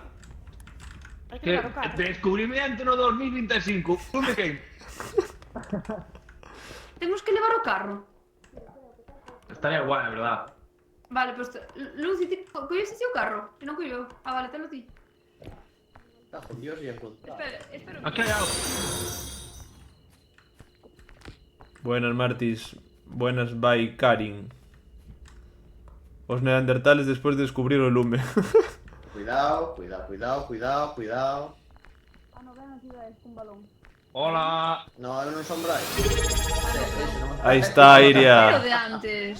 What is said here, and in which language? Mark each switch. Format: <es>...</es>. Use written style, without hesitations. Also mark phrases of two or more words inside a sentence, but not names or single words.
<gl>hai que levar o carro. Descubrimento no 2025. Onde que? Temos que levar o carro.</gl> <es>Estaría guay, verdad. Vale, pues...</es> <gl>Lucy, colleste ti o carro? Que non colleu. Ah, vale, telo ti.</gl> <es>Cajo en Dios y encontrado. Espero.</es> <gl>Aquí hai algo.</gl> <es>Buenas, Martis. Buenas, bye, Karin.</es> <gl>Os neandertales despois de descubrir o lume. Cuidado.</gl> <es>Ah, no, ven aquí, un balón. Hola.</es> <gl>No, eu non son Brais. Aí está, Pero Iria. de antes.</gl>